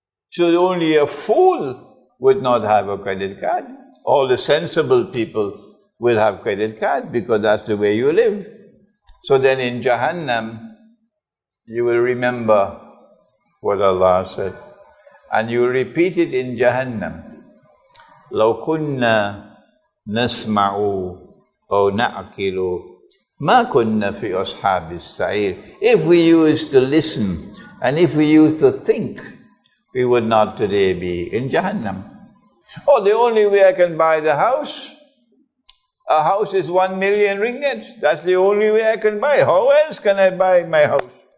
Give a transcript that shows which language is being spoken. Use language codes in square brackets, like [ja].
[en] So only a fool would not have a credit card. All the sensible people will have credit card because that's the way you live. So then in Jahannam, you will remember what Allah said. And you will repeat it in Jahannam. [ar] لو كنا نسمع أو نعقل ما كنا في أصحاب السعير. [en] If we used to listen and if we used to think, we would not today be in Jahannam. Oh, the only way I can buy the house, a house is 1 million ringgit. That's the only way I can buy it. How else can I buy my house?